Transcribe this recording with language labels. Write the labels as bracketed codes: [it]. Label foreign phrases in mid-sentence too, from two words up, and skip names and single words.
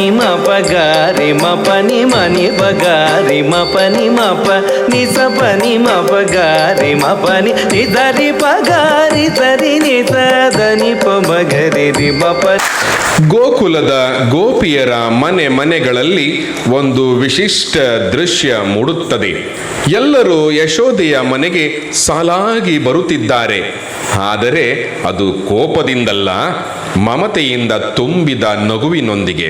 [kn] ಮಪ ಗಾರಿ ಮಪನಿ ಮನಿ ಪಗಾರಿ ಮಪನಿ ಮಪ ನಿಸ ಪನಿ ಮಪ ಗಾರಿ ಮಪನಿ ನಿಧರಿ ಪಗಾರಿ ಸರಿ ನಿಸ ಧನಿ ಪಮಗರಿ ರಿ ಮಪ. ಗೋಕುಲದ ಗೋಪಿಯರ ಮನೆಗಳಲ್ಲಿ ಒಂದು ವಿಶಿಷ್ಟ ದೃಶ್ಯ ಮೂಡುತ್ತದೆ. ಎಲ್ಲರೂ ಯಶೋದೆಯ ಮನೆಗೆ ಸಾಲಾಗಿ ಬರುತ್ತಿದ್ದಾರೆ. ಆದರೆ ಅದು ಕೋಪದಿಂದಲ್ಲ, ಮಮತೆಯಿಂದ ತುಂಬಿದ ನಗುವಿನೊಂದಿಗೆ.